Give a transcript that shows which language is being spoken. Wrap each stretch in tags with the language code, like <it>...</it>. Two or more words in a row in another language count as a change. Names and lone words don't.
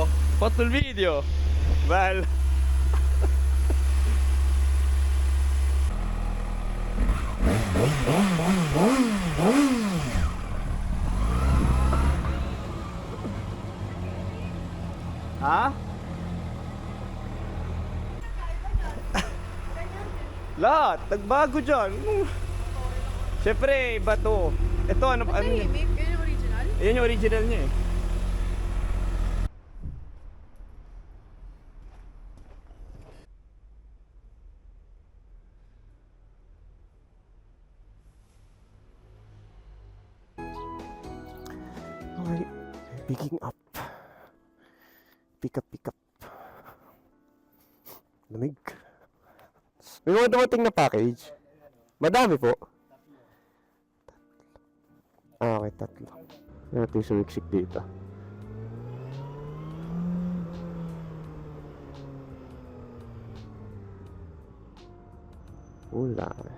<it>Ho fatto il video. Bello. Ha?</it> <tl>Lahat, nagbago dyan. Siyempre, iba to. Ito, ano Tahimik, yun yung original? Yan yung original niya eh.</tl> <en>Okay, picking up. Pick up.</en> <tl>Lamig. May mga dumating na package. Madami po. Okay, tatlo. Ito yung sumiksik dito. Wala.</tl>